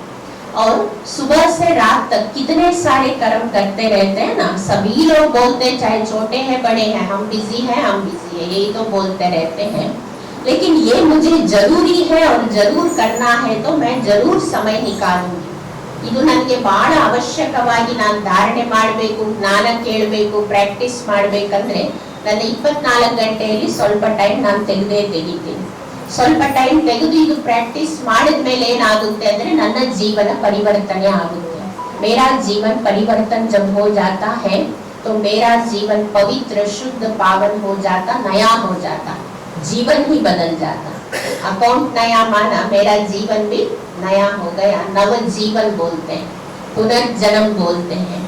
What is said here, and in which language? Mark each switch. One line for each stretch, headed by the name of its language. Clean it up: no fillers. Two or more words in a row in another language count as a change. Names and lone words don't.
Hindi: और सुबह से रात तक कितने सारे कर्म करते रहते हैं ना, सभी लोग बोलते चाहे छोटे हैं बड़े हैं, हम बिजी हैं, हम बिजी है, यही तो बोलते रहते हैं। लेकिन ये मुझे जरूरी है और जरूर करना है, तो मैं जरूर समय निकालूंगी।
Kannada: ಇದು ನನಗೆ ಬಹಳ ಅವಶ್ಯಕವಾಗಿ ನಾನು ಧಾರಣೆ ಮಾಡಬೇಕು, ಜ್ಞಾನ ಕೇಳಬೇಕು, ಪ್ರಾಕ್ಟೀಸ್ ಮಾಡಬೇಕಂದ್ರೆ ನನ್ನ 24 ಗಂಟೆಯಲ್ಲಿ ಸ್ವಲ್ಪ ಟೈಮ್ ನಾನು ತೆಗಿತೀನಿ। ಸ್ವಲ್ಪ ಟೈಮ್ ತೆಗೆದು ಇದು ಪ್ರಾಕ್ಟೀಸ್ ಮಾಡಿದ ಮೇಲೆ ಏನಾಗುತ್ತೆ ಅಂದ್ರೆ ನನ್ನ ಜೀವನ ಪರಿವರ್ತನೆ ಆಗುತ್ತೆ।
Hindi: मेरा जीवन परिवर्तन जब हो जाता है तो मेरा जीवन पवित्र, शुद्ध, पावन हो जाता, नया हो जाता, जीवन ही बदल जाता। अकाउंट नया माना, मेरा जीवन भी नया हो गया। नव जीवन बोलते हैं, पुनर्जन्म बोलते हैं।